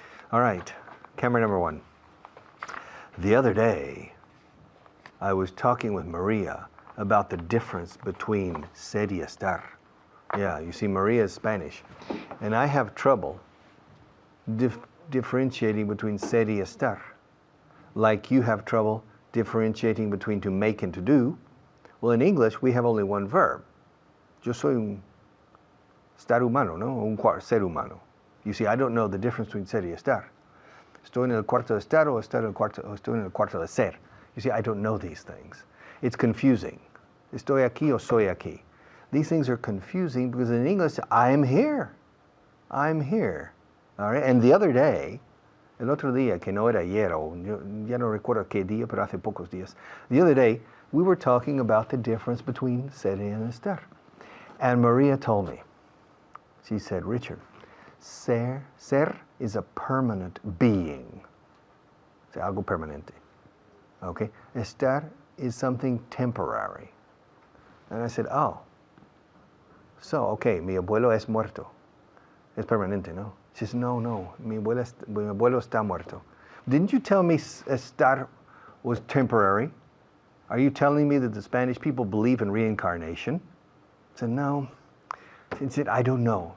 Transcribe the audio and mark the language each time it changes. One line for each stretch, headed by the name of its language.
English: All right, camera number 1. The other day, I was talking with Maria about the difference between ser y estar. Yeah, you see, Maria is Spanish, and I have trouble differentiating between ser y estar. Like you have trouble differentiating between to make and to do. Well, in English, we have only one verb.
Spanish: Yo soy un estar humano, ¿no? Un ser humano.
English: You see, I don't know the difference between ser y estar.
Spanish: Estoy en el cuarto de estar o estoy en el cuarto de ser.
English: You see, I don't know these things. It's confusing.
Spanish: Estoy aquí o soy aquí.
English: These things are confusing because in English, I'm here. I'm here. All right? And the other day,
Spanish: el otro día, que no era ayer, o ya no recuerdo qué día, pero hace pocos días.
English: The other day, we were talking about the difference between ser and estar. And Maria told me, she said, Richard, ser is a permanent being.
Spanish: O sea, algo permanente.
English: Okay? Estar is something temporary. And I said, oh.
Spanish: So, okay, mi abuelo es muerto. Es permanente, no?
English: She says,
Spanish: no, mi abuelo está muerto.
English: Didn't you tell me estar was temporary? Are you telling me that the Spanish people believe in reincarnation? I said, no. She said, I don't know.